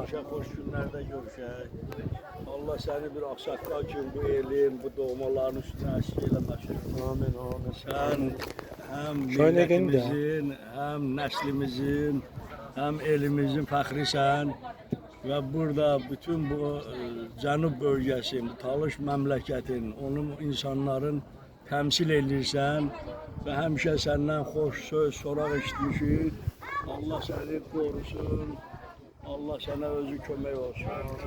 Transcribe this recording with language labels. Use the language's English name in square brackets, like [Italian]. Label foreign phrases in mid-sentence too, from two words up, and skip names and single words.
[Azerbaijani] Hoş günlerde görüşək. Allah seni bir aksakkal kimi bu elin, bu doğmaların üstüne əşk eləməsin. Amin, amin. Sen hem [Turkish] Şöyle gelin de. [Azerbaijani] milletimizin, hem neslimizin, hem elimizin fəxrisən. Ve burada bütün bu Cənub bölgəsi, bu Talış məmləkətin, onun insanların təmsil edirsən və həmişə səndən xoş söz, soraq eşitmişik. Allah səni qorusun. Allah sənə özü kömək olsun.